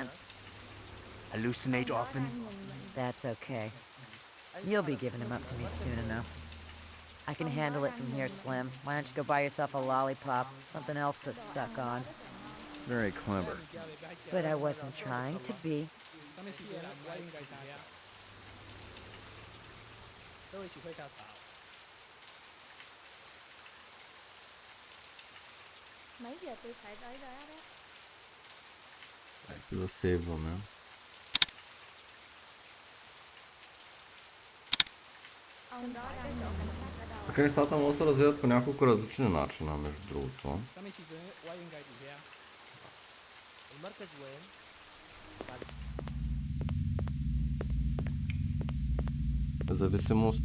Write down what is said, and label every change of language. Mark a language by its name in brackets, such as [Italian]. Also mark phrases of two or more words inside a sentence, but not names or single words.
[English] Hallucinate often? That's okay. You'll be giving him up to me soon enough. I can handle it from here, Slim. Why don't you go buy yourself a lollipop? Something else to suck on. Very clever. But I wasn't trying to be. [Vietnamese] Mấy giờ tôi phải tới đó đó? [Bulgarian] Дайте да сейваме. Така нещата могат да се развият по няколко различни начина, между другото. Зависимост.